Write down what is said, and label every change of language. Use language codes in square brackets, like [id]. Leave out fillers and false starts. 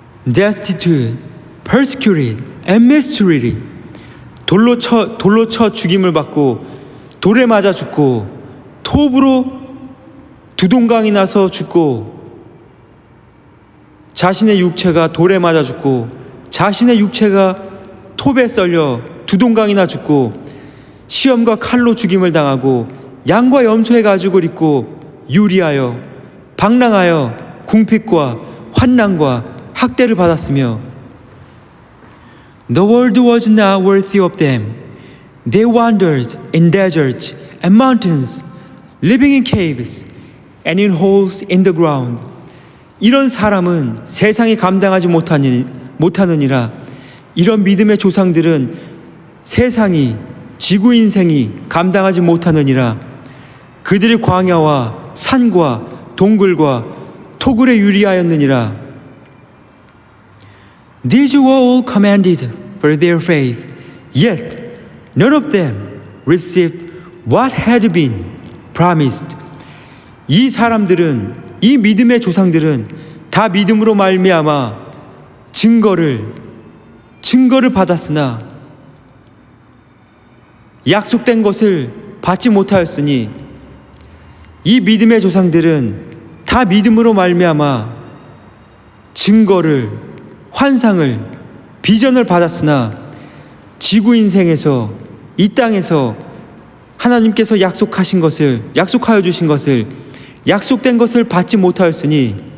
[en] Destitute, persecuted, and mistreated. [ko] 돌로 쳐 죽임을 받고 돌에 맞아 죽고 톱으로 두동강이 나서 죽고 자신의 육체가 돌에 맞아 죽고 자신의 육체가 톱에 썰려 두동강이나 죽고 시험과 칼로 죽임을 당하고 양과 염소의 가죽을 입고 유리하여 방랑하여 궁핍과 환난과 학대를 받았으며 [en] The world was not worthy of them. They wandered in deserts and mountains, living in caves and in holes in the ground. [ko] 이런 사람은 세상이 감당하지 못하느니라. 이런 믿음의 조상들은 세상이, 지구 인생이 감당하지 못하느니라. 그들이 광야와 산과 동굴과 토굴에 유리하였느니라. [en] These were all commended for their faith, yet none of them received what had been promised. [ko] 이 사람들은, 이 믿음의 조상들은 다 믿음으로 말미암아 증거를 받았으나 약속된 것을 받지 못하였으니 이 믿음의 조상들은 다 믿음으로 말미암아 증거를, 환상을, 비전을 받았으나 지구 인생에서, 이 땅에서 하나님께서 약속하여 주신 것을, 약속된 것을 받지 못하였으니